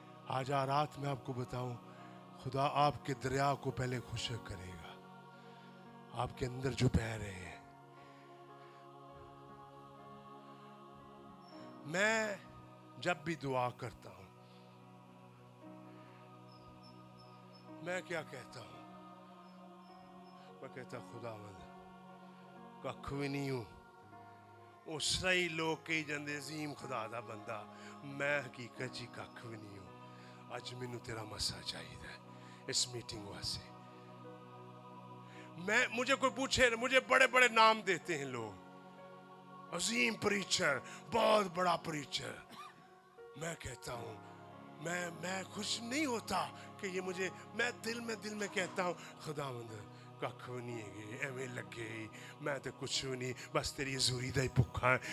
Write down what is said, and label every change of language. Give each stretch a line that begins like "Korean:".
Hindi: आज रात में आपको बताऊं, खुदा आपके दरिया को पहले खुश्क करेगा, आपके अंदर जो बह रहे हैं। मैं जब भी दुआ करता हूं, मैं क्या कहता हूं? मैं कहता खुदावंद कख भी नहीं हूं,
Punjabi: ਉਹ ਸਹੀ ਲੋਕ ਕਹੀ ਜਾਂਦੇ ਅਜ਼ੀਮ ਖੁਦਾ ਦਾ ਬੰਦਾ, ਮੈਂ ਹਕੀਕਤ 'ਚ ਕੱਖ ਵੀ ਨਹੀਂ ਹੂੰ। ਅੱਜ ਮੈਨੂੰ ਤੇਰਾ ਮਸਾ ਚਾਹੀਦਾ इस मीटिंग वास्ते।
Hindi: मुझे कोई पूछे, मुझे बड़े बड़े नाम देते हैं लोग, अजीम प्रीचर, बहुत बड़ा प्रीचर। मैं कहता हूँ मैं खुश नहीं होता कि ये मुझे, मैं दिल में कहता हूँ खुदावंद कख नहीं है, एवें लगे मैं तो कुछ भी नहीं,
Punjabi: बस तेरी हजूरी दा ही भुखा है।